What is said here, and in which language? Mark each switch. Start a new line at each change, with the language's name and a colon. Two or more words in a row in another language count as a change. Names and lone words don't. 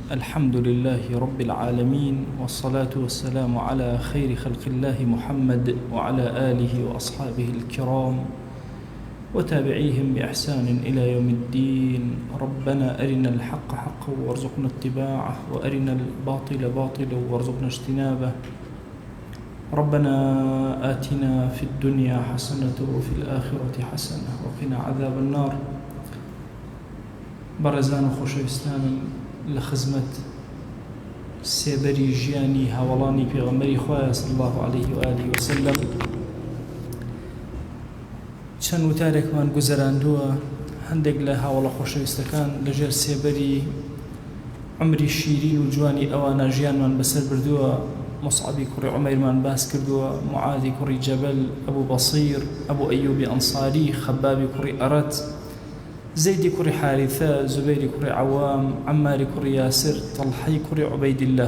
Arabic: الحمد لله رب العالمين، والصلاة والسلام على خير خلق الله محمد وعلى آله وأصحابه الكرام وتابعيهم بإحسان إلى يوم الدين. ربنا أرنا الحق حقا وارزقنا اتباعه، وأرنا الباطل باطلا وارزقنا اجتنابه. ربنا آتنا في الدنيا حسنة وفي الآخرة حسنة وقنا عذاب النار.
Central Kurdish: بەڕێزان و خۆشەویستانم، لە خزمەت سێبەری ژیانی هاوڵانی پێغەمبەری خوایە
Arabic: صلی الله عليه وآله وسلم
Central Kurdish: چەند وتارێکمان گوزەراندووە. هەندێک لە هاوڵە خۆشەویستەکان لەژێر سێبەری عمری شیرین و جوانی ئەوانە ژیانمان بەسەر بردووە. مصعبی کوڕی عومەیرمان باس کردووە، معاذی کوڕی جەبەل، ئەبوو بەصیر، ئەبوو ئەیوبی ئەنساری، خەبابی کوڕی ئەرەت، زەیدی کوڕی حارثە، زوبەیری کوڕی عەوام، عەماری کوڕی یاسر، تەڵحەی کوڕی عوبەیدیلله.